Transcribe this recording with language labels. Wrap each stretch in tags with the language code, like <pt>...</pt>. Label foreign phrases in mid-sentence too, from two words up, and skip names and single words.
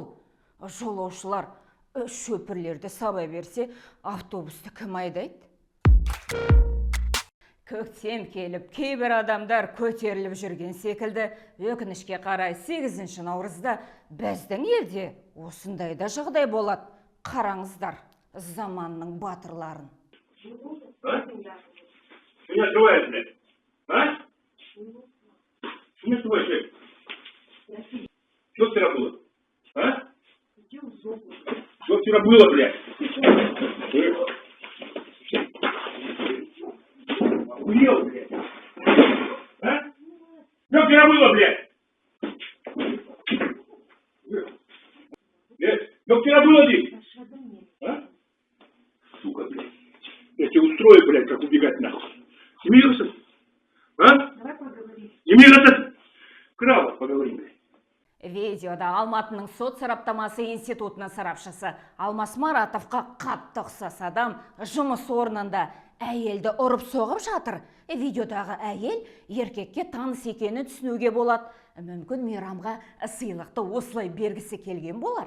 <kk>Жолаушылар шөпірлерді сабай берсе, автобусты кім айдайды? Көктем келіп, кейбір адамдар көтеріліп жүрген секілді, өкінішке қарай 8 наурызда біздің елде осындайда жағдай болады. Қараңыздар заманның батырларын.</kk> <ru>Меня открывает, блядь. А? Меня открывает, блядь. Что вчера было? А? Что вчера было, блядь? Охуел, блядь. А? Что вчера было, блядь? Блядь, что вчера было, блядь? А? Сука, блядь. Я тебя устрою, блядь, как убегать нахуй. Смеешься? А? Давай поговорим. Не мираться. Краво поговорим, блядь.</ru> <kk>Видеода Алматының сот сараптамасы институтының сарапшысы Алмас Маратовқа қатты ұқсас адам жұмыс орнында әйелді ұрып соғып жатыр. Видеодағы әйел еркекке таныс екенін түсінуге болады. Мүмкін мейрамға сыйлықты осылай бергісі келген болар.</kk>